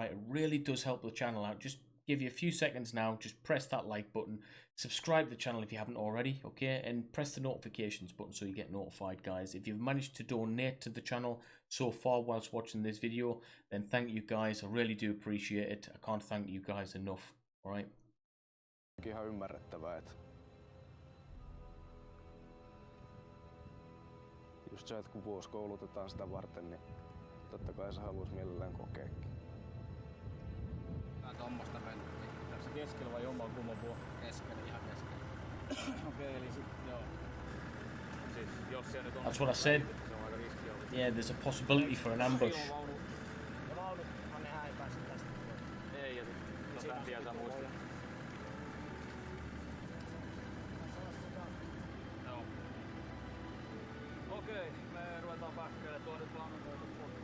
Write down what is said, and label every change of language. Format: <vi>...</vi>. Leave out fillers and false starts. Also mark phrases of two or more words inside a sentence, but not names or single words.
<en>It really does help the channel out. Just give you a few seconds now. Just press that like button, subscribe to the channel if you haven't already, okay? And press the notifications button so you get notified, guys. If you've managed to donate to the channel so far whilst watching this video, then thank you, guys. I really do appreciate it. I can't thank you guys enough, all right?</en> <fi>Ihan ymmärrettävää, että just se, että kun vuosi koulutetaan sitä varten, niin totta kai se haluaisi mielellään kokeekin. Tää tommosta renttiä. Tässä keskellä vai jomman kumman puolella? Keskellä, ihan keskellä. Okei, eli sit joo. Siis jos siellä nyt on...</fi> <en>That's what I said.</en> <fi>Se on aika riski ollut.</fi> <en>Yeah, there's a possibility for an ambush.</en> <fi>Ja vaunuthan nehän ei pääse tästä. Ei, ja sit lämpiä saa muistaa. Joo. Okei, me ruvetaan pähkäille. Tuo nyt vaan on tuota.</fi>